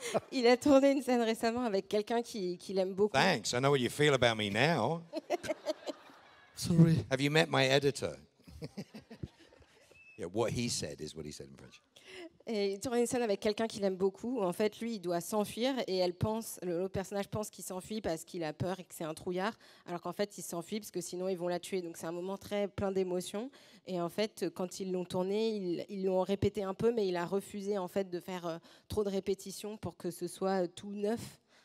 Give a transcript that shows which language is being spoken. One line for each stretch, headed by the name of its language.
French: Il a tourné une scène récemment avec quelqu'un qui l'aime beaucoup.
English: Thanks. I know what you feel about me now. Sorry. Have you met my editor? Yeah, what he said is what he said in French.
French: Et il tourne une scène avec quelqu'un qu'il aime beaucoup. En fait, lui, il doit s'enfuir et l'autre personnage pense qu'il s'enfuit parce qu'il a peur et que c'est un trouillard, alors qu'en fait, il s'enfuit parce que sinon, ils vont la tuer. Donc, c'est un moment très plein d'émotions. Et en fait, quand ils l'ont tourné, ils l'ont répété un peu, mais il a refusé en fait de faire trop de répétitions pour que ce soit tout neuf.